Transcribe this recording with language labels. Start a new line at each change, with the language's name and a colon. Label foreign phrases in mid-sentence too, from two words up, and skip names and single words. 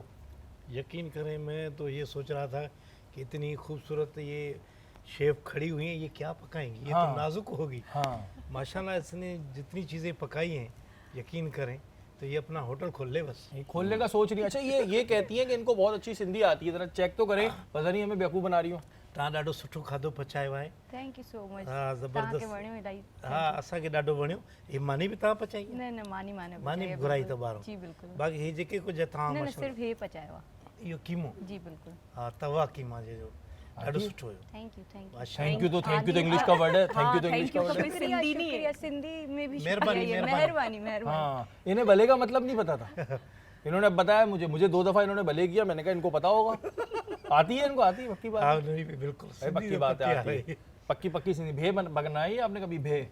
Hindi: यकीन करें, मैं तो ये सोच रहा था कि इतनी खूबसूरत ये शेफ खड़ी हुई हैं, ये क्या पकाएंगी, ये हाँ। तो नाजुक होगी। हाँ, माशाल्लाह इसने जितनी चीज़ें पकाई हैं, यकीन करें तो ये अपना होटल खोल ले बस। ये खोलने का सोच रही है। अच्छा ये कहती हैं कि इनको बहुत अच्छी सिंधी आती है, जरा चेक तो करें, पता नहीं हमें बेवकूफ़ बना रही हो।
Sindhi: तव्हां ॾाढो सुठो खाधो पचायो आहे।
English: Thank you so much.
Hindi: हाँ, ज़बरदस्त।
Sindhi: वणियो इलाही। हा, असांखे ॾाढो वणियो। ही मानी बि तव्हां पचाई आहे? न मानी मानी पचायो आहे, घुराई बिल्कुलु। त ॿाहिरो। जी बिल्कुलु। बाक़ी हे जेके कुझु तव्हां न माशाल्लाह, सिर्फ हे पचायो आहे। इहो कीमो, जी बिल्कुलु। हा तवा कीमा जो ॾाढो सुठो हुयो।
English: Thank you Thank you
Hindi: तो इंग्लिश का वर्ड है,
English: Thank you
Hindi: तो इंग्लिश का वर्ड है। सिंधी नहीं है, सिंधी में भी मेहरबानी, शुक्रिया, मेहरबानी। मेहरबानी। हाँ, इन्हें भले का मतलब नहीं पता था। इन्होंने बताया मुझे 2 दफ़ा इन्होंने भले किया, मैंने कहा इनको पता होगा। आती है इनको, आती है पक्की बात हाँ है? नहीं बिल्कुल भाई सिंधी पक्की तो बात है, आ आती रही है पक्की पक्की सिंधी। भे बनाई है आपने कभी? भे